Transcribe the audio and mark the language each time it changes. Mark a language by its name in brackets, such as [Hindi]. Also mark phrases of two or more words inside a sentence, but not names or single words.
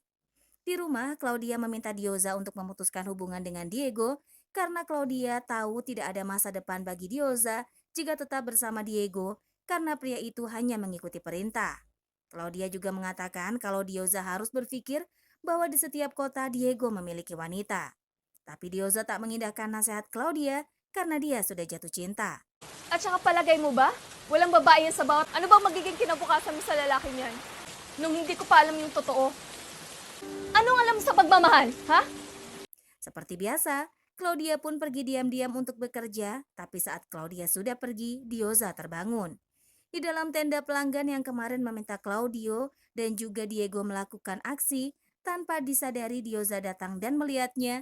[Indonesian] Di rumah, Claudia meminta Dioza untuk memutuskan hubungan dengan Diego karena Claudia tahu tidak ada masa depan bagi Dioza jika tetap bersama Diego karena pria itu hanya mengikuti perintah. Claudia juga mengatakan kalau Dioza harus berpikir bahwa di setiap kota Diego memiliki wanita. Tapi Dioza tak mengindahkan nasihat Claudia karena dia sudah jatuh cinta. [Filipino] At saka palagay mo ba? Walang babae yan sa bawat... Ano bang magiging kinabukasan mo sa lalaki niyan? Nung hindi ko pa alam yung totoo. Anong alam mo sa pagmamahal, ha? [Indonesian] Seperti biasa, Claudia pun pergi diam-diam untuk bekerja, tapi saat Claudia sudah pergi, Dioza terbangun. Di dalam tenda pelanggan yang kemarin meminta Claudio dan juga Diego melakukan aksi, tanpa disadari Dioza datang dan melihatnya.